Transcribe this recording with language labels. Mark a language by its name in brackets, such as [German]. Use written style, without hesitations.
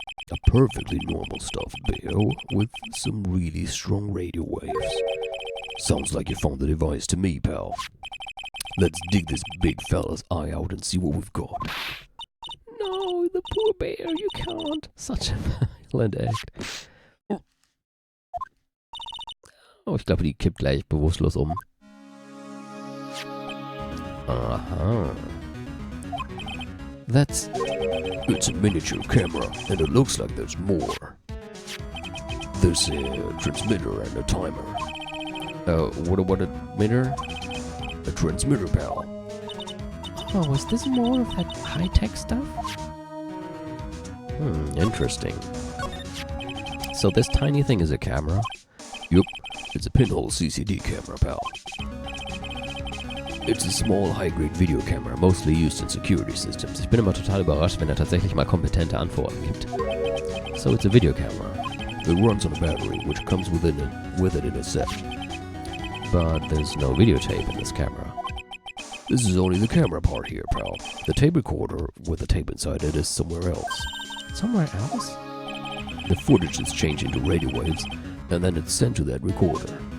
[English] A perfectly normal stuffed bear with some really strong radio waves. Sounds like you found the device to me, pal. Let's dig this big fella's eye out and see what we've got. No, the poor bear, you can't. Such a violent act. [German] Oh, ich glaube, die kippt gleich bewusstlos um. Aha. [English] It's a miniature camera, and it looks like there's more. There's a transmitter and a timer. What a meter? A transmitter, pal. Oh, is this more of that high-tech stuff? Interesting. So this tiny thing is a camera? Yup, it's a pinhole CCD camera, pal. It's a small, high-grade video camera, mostly used in security systems. [German] Ich bin immer total überrascht, wenn er tatsächlich mal kompetente Antworten gibt. [English] So it's a video camera. It runs on a battery, which comes with it in a set. But there's no videotape in this camera. This is only the camera part here, pal. The tape recorder with the tape inside it is somewhere else. Somewhere else? The footage is changed into radio waves, and then it's sent to that recorder.